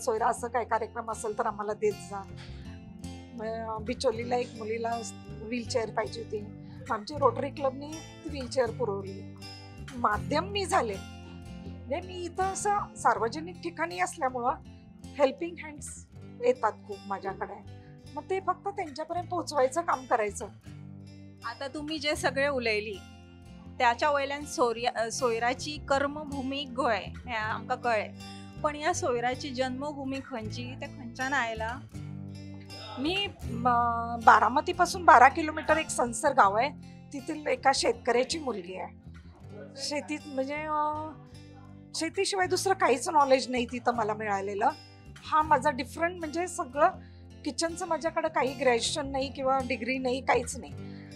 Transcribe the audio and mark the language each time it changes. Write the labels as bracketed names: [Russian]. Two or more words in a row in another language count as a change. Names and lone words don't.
[Marathi] सोयरा असं काय कार्यक्रम असेल तर आम्हाला देत जा. बिचोलीला एक मुलीला व्हीलचेअर पाहिजे होती, आमच्या रोटरी क्लबनी ती व्हीलचेअर पुरवली. माध्यम मी झाले, म्हणजे मी इथं असं सार्वजनिक ठिकाणी असल्यामुळं [English] helping hands [Marathi] येतात खूप माझ्याकडे. मग ते फक्त त्यांच्यापर्यंत पोहोचवायचं काम करायचं. [Konkani] आता तुम्ही जे सगळे उलयली त्याच्या वयल्यान सोयराची कर्मभूमी गोंय हें आमकां कळ्ळें, पण ह्या सोयराची जन्मभूमी खंयची, त्या खंयच्यान आयला? [Marathi] मी बारामतीपासून 12 किलोमीटर एक संसर गाव आहे, तिथील एका शेतकऱ्याची मुलगी आहे. शेतीत म्हणजे शेतीशिवाय दुसरं काहीच नॉलेज नाही तिथं मला मिळालेलं. हा माझा डिफरंट, म्हणजे सगळं किचनचं माझ्याकडे काही ग्रॅज्युएशन नाही किंवा डिग्री नाही, काहीच नाही.